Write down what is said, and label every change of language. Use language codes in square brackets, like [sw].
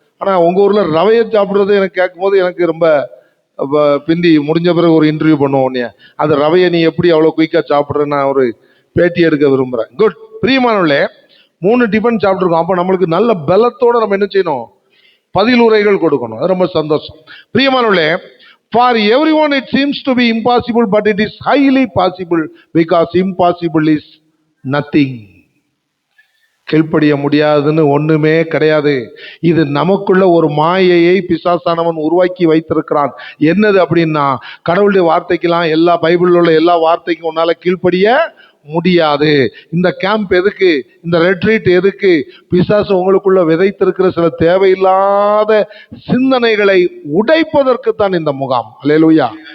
[ta] ஆனா உங்க ஊர்ல ரவையை சாப்பிடுறது எனக்கு கேட்கும் போது எனக்கு ரொம்ப பிந்தி முடிஞ்ச பிறகு ஒரு இன்டர்வியூ பண்ணுவோம். அது ரவையை நீ எப்படி அவ்வளவு குயிக்கா சாப்பிடுறேன்னு நான் ஒரு பேட்டி எடுக்க விரும்புறேன். குட். பிரியமானவர்களே, 3 டிஃபன் சாப்பிட்டுருக்கோம். அப்ப நம்மளுக்கு நல்ல பலத்தோட நம்ம என்ன செய்யணும்? பதிலுரைகள் கொடுக்கணும். ரொம்ப சந்தோஷம். பிரியமானவர்களே, [en] for everyone it seems to be impossible, but it is highly possible, because impossible is nothing. [ta] கீழ்ப்படிய முடியாதுன்னு ஒண்ணுமே கிடையாது. இது நமக்குள்ள ஒரு மாயையை பிசாசானவன் உருவாக்கி வைத்திருக்கிறான். என்னது அப்படின்னா, கடவுளுடைய வார்த்தைக்கெல்லாம், எல்லா பைபிளில் உள்ள எல்லா வார்த்தைக்கும் உன்னால கீழ்ப்படிய முடியாது. இந்த கேம்ப் எதுக்கு? இந்த ரெட்ரீட் எதுக்கு? பிசாசு உங்களுக்குள்ள விதைத்திருக்கிற சில தேவையில்லாத சிந்தனைகளை உடைப்பதற்கு தான் இந்த முகாம். அல்லேலூயா.